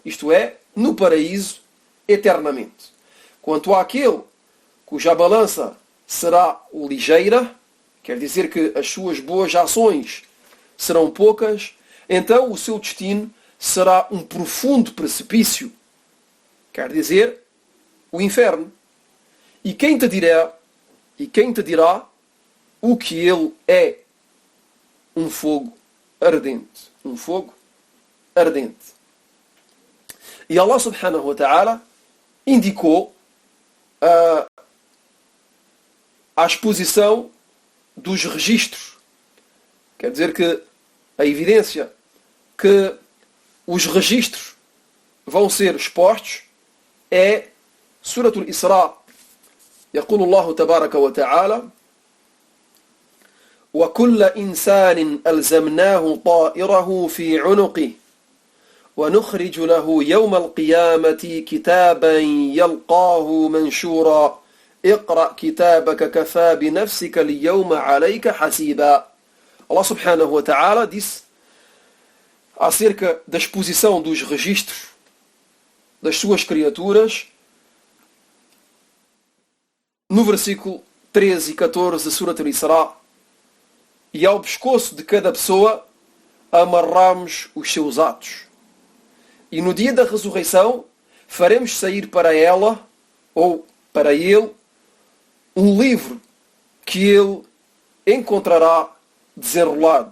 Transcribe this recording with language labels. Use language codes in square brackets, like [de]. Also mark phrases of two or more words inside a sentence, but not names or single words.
[pt] Isto é, no paraíso eternamente. Quanto àquele cuja balança será ligeira, quer dizer que as suas boas ações serão poucas, então o seu destino será um profundo precipício. Quer dizer, o inferno. E quem te dirá o que ele é? Um fogo ardente. Um fogo ardente. E Allah [ar] سبحانه وتعالى [pt] indicou a exposição dos registros. Quer dizer que a evidência que os registros vão ser expostos é Suratul Isra. [ar] يقول الله تبارك وتعالى: وكل إنسان ألزمناه طائره في عنقه ونخرج له يوم القيامة كتابا يلقاه منشورا اقرأ كتابك كفى بنفسك اليوم عليك حسيبا. [pt] Allah [ar] سبحانه وتعالى [pt] disse acerca da exposição dos registros das suas criaturas no versículo 13 e 14 da Surat al-Isra: e ao pescoço de cada pessoa amarramos os seus atos. E no dia da ressurreição faremos sair para ela, ou para ele, um livro que ele encontrará desenrolado.